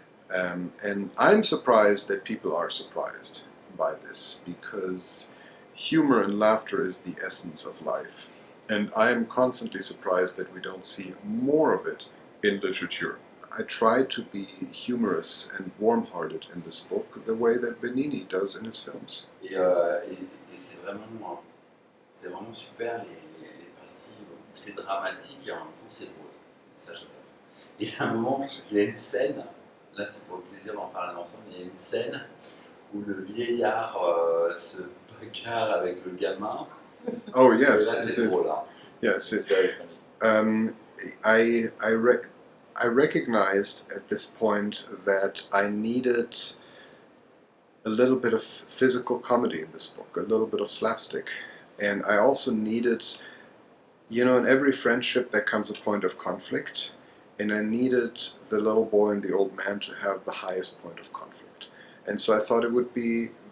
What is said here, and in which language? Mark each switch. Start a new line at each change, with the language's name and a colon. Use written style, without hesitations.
English: And I'm surprised that people are surprised by this, because humor and laughter is the essence of life. And I am constantly surprised that we don't see more of it in literature. I try to be humorous and warm-hearted in this book, the way that Benigni does in his films.
French: Et c'est vraiment super les parties où c'est dramatique et en même temps c'est drôle. Ça j'adore. Et à un moment, il y a une scène, là c'est pour le plaisir d'en parler ensemble, il y a une scène où le vieillard se bagarre avec le gamin.
English: Oh yes,
French: là c'est drôle. Hein.
English: Yes, it's very funny. I recognized at this point that I needed a little bit of physical comedy in this book, a little bit of slapstick. And I also needed, in every friendship there comes a point of conflict, and I needed the little boy and the old man to have the highest point of conflict. And so I thought it would be